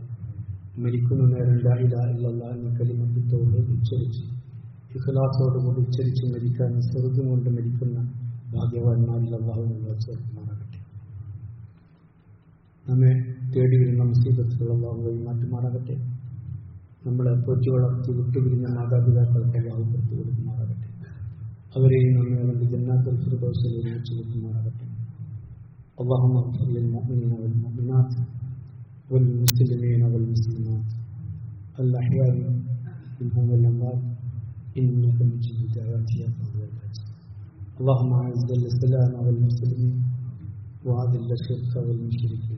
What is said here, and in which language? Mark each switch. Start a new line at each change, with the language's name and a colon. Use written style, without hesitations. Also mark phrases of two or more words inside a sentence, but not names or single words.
Malayalam: മരിക്കുന്ന നേരം
Arabic: لا إله إلا الله
Malayalam: എന്ന
Arabic: كلمة التوحيد
Malayalam: ഉച്ചരിച്ച് ഇഖ്ലാസോടുകൂടി ഉച്ചരിച്ച് മരിക്കാൻ സ്വർഗ്ഗം കൊണ്ട് മരിക്കുന്ന ഭാഗ്യവാന്മാരിൽ അല്ലാഹു നമ്മളെ ചേർക്കുമാറാകട്ടെ. നമ്മെ തേടി വരുന്ന മുസീബത്തുകൾ അല്ലാഹു വഴിമാറ്റുമാറാകട്ടെ. നമ്മളെ പോറ്റി വളർത്തി വിട്ടുപിരിഞ്ഞ മാതാപിതാക്കൾക്ക് അല്ലാഹു പുറത്തു കൊടുക്കുമാറാകട്ടെ. അവരെയും നമ്മെ ജന്നാത്തുൽ ഫിർദൗസിൽ ഒരുമിച്ച് വെക്കുമാറാകട്ടെ.
Arabic: اللهم اغفر للمؤمنين والمؤمنات والمسلمين والمسلمات الأحياء منهم والأموات إنك مجيب الدعوات يا قاضي الحاجات. اللهم أعز الإسلام والمسلمين وأذل الشرك والمشركين.